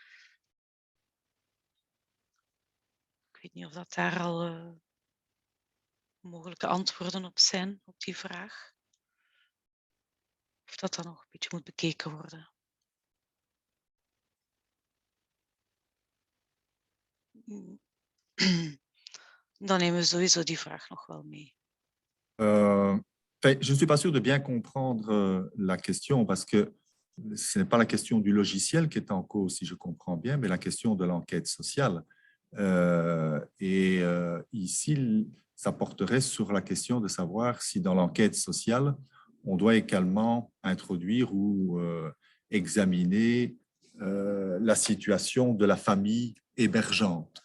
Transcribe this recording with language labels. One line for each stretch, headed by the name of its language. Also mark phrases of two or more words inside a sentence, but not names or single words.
Dutch: Ik weet niet of dat daar al mogelijke antwoorden op zijn, op die vraag. Of dat dan nog een beetje moet bekeken worden. Dan nemen we sowieso die vraag nog wel mee.
French: Je ne suis pas sûr de bien comprendre la question parce que ce n'est pas la question du logiciel qui est en cause, si je comprends bien, mais la question de l'enquête sociale. Ici, ça porterait sur la question de savoir si dans l'enquête sociale, on doit également introduire ou examiner la situation de la famille hébergeante.